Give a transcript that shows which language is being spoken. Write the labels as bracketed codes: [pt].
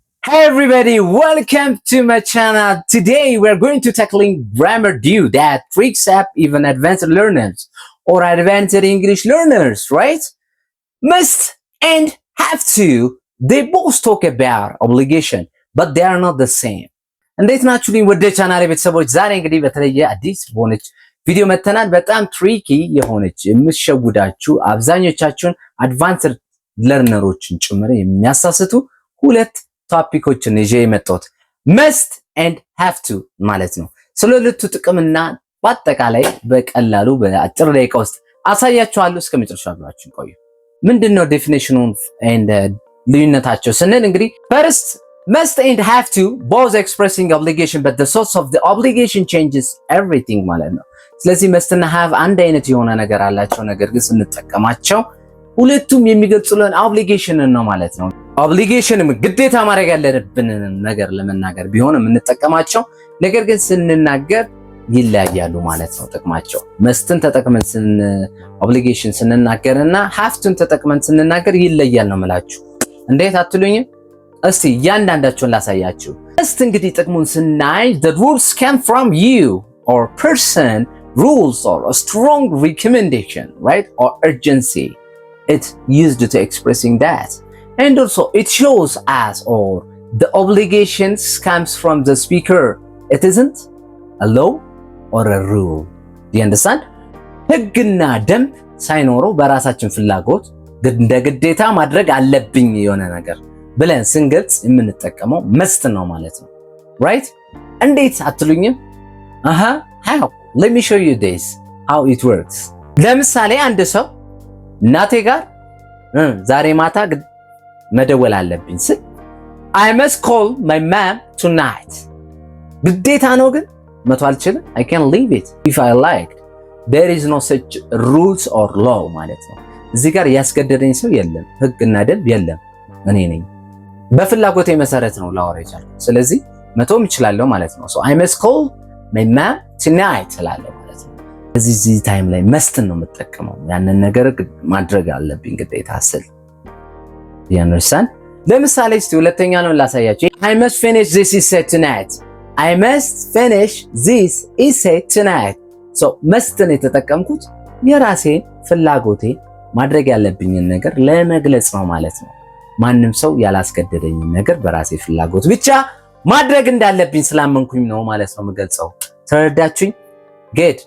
[en] Hey everybody, welcome to my channel. Today we're going to tackling grammar due that freaks up even advanced learners or advanced English learners, right? Must and have to. They both talk about obligation, but they are not the same. [am] እንዴት ናችሁልኝ ወደ ቻናሌ ቤተሰቦች? ዛሬ እንግዲህ በተለየ አዲስ በሆነች ቪዲዮ መተናል። በጣም ትሪኪ የሆነች የምትሸውዳችሁ አብዛኞቻችሁን አድቫንስድ ለርነሮችን ጭምር የሚያሳስቱ ሁለት ቶፒኮችን ይዤ የመጣሁት must and have to ማለት ነው። ስለ ሁለቱ ጥቅምና በአጠቃላይ በቀላሉ በአጭር ደቂቃ ውስጥ አሳያችኋለሁ። እስከ መጨረሻው አብራችሁን ቆዩ። ምንድነው ዴፊኒሽኑን and ልዩነታቸው ስንል እንግዲህ [en] first must and have to both expressing obligation but the source of the obligation changes everything [am] ማለት ነው። ስለዚህ must እና have አንድ አይነት የሆነ ነገር አላቸው፣ ነገር ግን ስንጠቀማቸው ሁለቱም የሚገልጹልን ኦብሊጌሽን ነው ማለት ነው። ኦብሊጌሽንም ግዴታ ማድረግ ያለብን ነገር ለመናገር ቢሆንም የምንጠቀማቸው ነገር ግን ስንናገር ይለያያሉ ማለት ነው ጥቅማቸው። መስትን ተጠቅመን ኦብሊጌሽን ስንናገርና ሃፍቱን ተጠቅመን ስንናገር ይለያል ነው የምላችሁ። እንዴት አትሉኝም? እስቲ እያንዳንዳቸውን ላሳያችሁ። መስት እንግዲህ ጥቅሙን ስናይ [en] the rules come from you or person, rules or a strong recommendation, right, or urgency. It's used to expressing that. And also it shows us or the obligations comes from the speaker. It isn't a law or a rule. Do you understand? [am] ህግና ደንብ ሳይኖረው በራሳችን ፍላጎት እንደ ግዴታ ማድረግ አለብኝ የሆነ ነገር ብለን ስንገልጽ የምንጠቀመው መስት ነው ማለት ነው። right? እንዴት አትሉኝም? how? [en] Let me show you this how it works. [am] ለምሳሌ አንድ ሰው እናቴ ጋር ዛሬ ማታ መደወል አለብኝ ስል [en] I must call my mom tonight. [am] ግዴታ ነው ግን መተው አልችልም። [en] I can leave it if I like. There is no such rules or law [am] ማለት ነው። እዚህ ጋር ያስገደደኝ ሰው የለም፣ ህግና ደንብ የለም። እኔ ነኝ በፍላጎቴ መሰረት ነው ላወራ የቻልኩት። ስለዚህ መተውም እችላለሁ ማለት ነው። [en] so I must call my mom tonight [am] እላለሁ ማለት ነው። እዚህ ታይም ላይ መስትን ነው የምጠቀመው። ያንን ነገር ማድረግ አለብኝ ግዴታ ስል [en] you understand? [am] ለምሳሌ እስቲ ሁለተኛ ነው ላሳያችሁ። [en] I must finish this essay tonight. I must finish this essay tonight. [am] so መስትን የተጠቀምኩት የራሴን ፍላጎቴ ማድረግ ያለብኝን ነገር ለመግለጽ ነው ማለት ነው። ማንም ሰው ያላስገደደኝን ነገር በራሴ ፍላጎት ብቻ ማድረግ እንዳለብኝ ስላመንኩኝ ነው ማለት ነው የምገልጸው። ተረዳችሁኝ? good.